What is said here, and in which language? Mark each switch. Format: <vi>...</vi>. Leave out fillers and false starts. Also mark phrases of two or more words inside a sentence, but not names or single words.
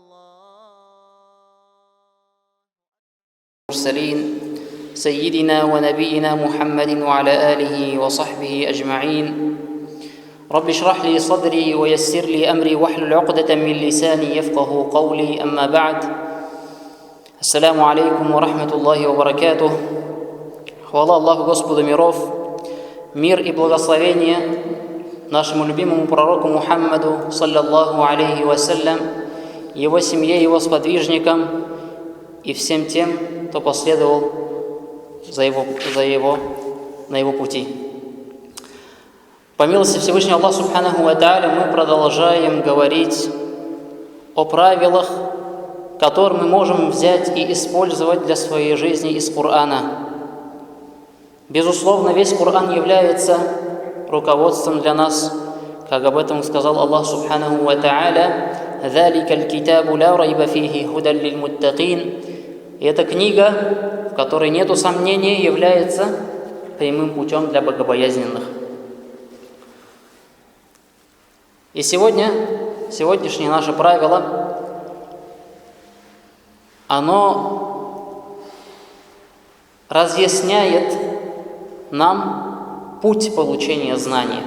<ar>المرسلين سيدنا ونبينا محمد وعلى آله وصحبه أجمعين رب اشرح لي صدري ويسر لي أمري واحلل عقدة من لساني يفقه قولي أما بعد. السلام عليكم ورحمة الله وبركاته.</ar> <ru>Хвала Аллаху, Господу миров, мир и благословение нашему любимому пророку Мухаммаду,</ru> <ar>صلى الله عليه وسلم,</ar> <ru>его семье, его сподвижникам и всем тем, кто последовал на его пути. По милости Всевышнего Аллаха</ru> <ar>سبحانه وتعالى</ar> <ru>мы продолжаем говорить о правилах, которые мы можем взять и использовать для своей жизни из Корана. Безусловно, весь Коран является руководством для нас, как об этом сказал Аллах</ru> <ar>سبحانه وتعالى: «ذلك الكتاب لا ريب فيه هدى للمتقين».</ar> <ru>И эта книга, в которой нету сомнений, является прямым путем для богобоязненных. И сегодняшнее наше правило, оно разъясняет нам путь получения знания.</ru>